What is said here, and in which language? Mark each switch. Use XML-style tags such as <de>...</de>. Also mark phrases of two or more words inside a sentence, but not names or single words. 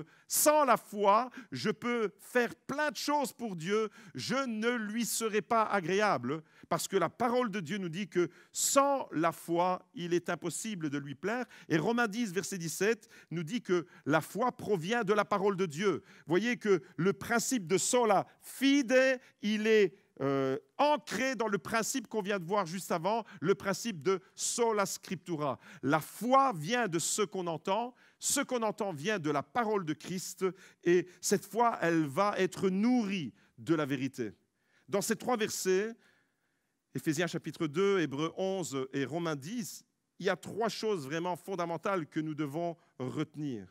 <fr>Sans la foi, je peux faire plein de choses pour Dieu, je ne lui serai pas agréable, parce que la parole de Dieu nous dit que sans la foi, il est impossible de lui plaire. Et Romains 10, verset 17, nous dit que la foi provient de la parole de Dieu. Vous voyez que le principe de</fr> <la>sola fide,</la> <fr>il est ancré dans le principe qu'on vient de voir juste avant, le principe de</fr> <la>sola scriptura.</la> <fr>La foi vient de ce qu'on entend vient de la parole de Christ, et cette foi, elle va être nourrie de la vérité. Dans ces 3 versets, Éphésiens chapitre 2, Hébreux 11 et Romains 10, il y a 3 choses vraiment fondamentales que nous devons retenir.</fr>